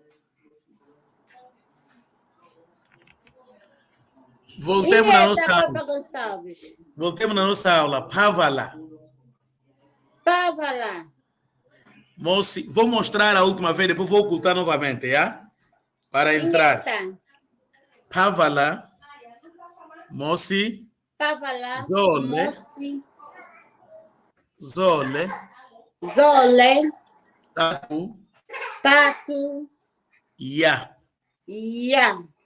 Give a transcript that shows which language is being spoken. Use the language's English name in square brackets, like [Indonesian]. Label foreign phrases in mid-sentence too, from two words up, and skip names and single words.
[Portuguese] Voltemos na nossa Papa aula. Gonçalves. Voltemos na nossa aula. Pavala. [Kongo] Pavala. [Portuguese] Moçi, vou mostrar a última vez, depois vou ocultar novamente, já? Para entrar. [Kongo] Ingueta. Pavala. Moçi. Pavala. Zole. Moci. Zole. Zole. Tatu. Tatu. Ya. Ya.